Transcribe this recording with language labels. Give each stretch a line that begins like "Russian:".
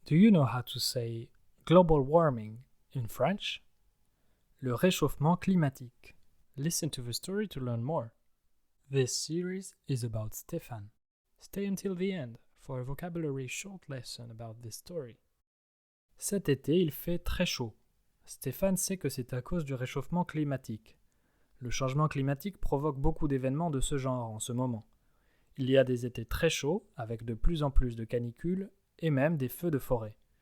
English: Do you know how to say global warming in French?
French: Le réchauffement climatique.
English: Listen to the story to learn more. This series is about Stéphane. Stay until the end for a vocabulary short lesson about this story.
French: Cet été, il fait très chaud. Stéphane sait que c'est à cause du réchauffement climatique. Le changement climatique provoque beaucoup d'événements de ce genre en ce moment. Il y a des étés très chauds, avec de plus en plus de canicules, et même des feux de forêt.